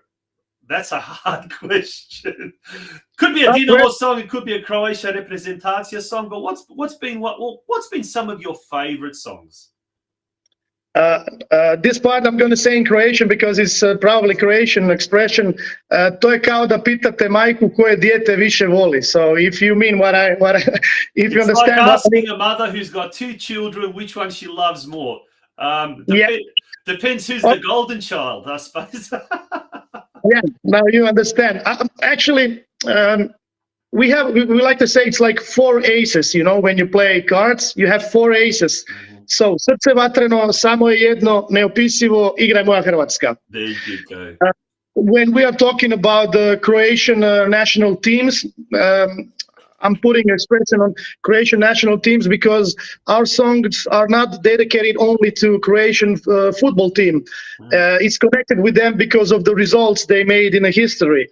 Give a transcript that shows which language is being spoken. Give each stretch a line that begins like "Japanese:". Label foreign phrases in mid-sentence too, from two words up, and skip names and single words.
English: That's a hard question. Could be a Dinamo song, it could be a Croatia reprezentacija song, but what's been some of your favorite songs? This part I'm going to say in Croatian because it's probably Croatian expression.
Croatian: To je kao da pitate majku koje dijete više voli.
English: So if you mean what I if you understand, like asking a mother who's got 2 children which one she loves more. Depends who's the golden child, I suppose. Yeah, now you understand. Actually, we like to say it's like 4 aces. You know, when you play cards, you have 4 aces. So,
Croatian: srce vatreno, samo je jedno, neopisivo, igraj moja Hrvatska.
English: There you go. When we are talking about the Croatian national teams, I'm putting expression on Croatian national teams because our songs are not dedicated only to Croatian football team. It's connected with them because of the results they made in the history.